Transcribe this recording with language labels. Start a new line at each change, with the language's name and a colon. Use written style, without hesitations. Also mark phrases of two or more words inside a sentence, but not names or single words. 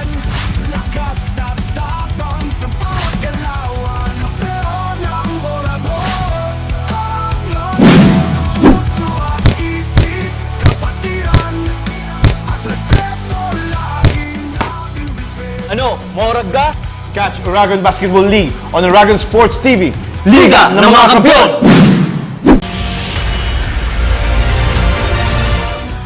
Filipino: Lakas at tapang sa bawat galawan. Kampeon ng Oragon, ang lakas, puso at isip, kapatiran at respeto laging nating bitbit.
Bikol: Ano, maurag ka?
English: Catch Oragon Basketball League on Oragon Sports TV.
Filipino: Liga ng mga Kampiyon!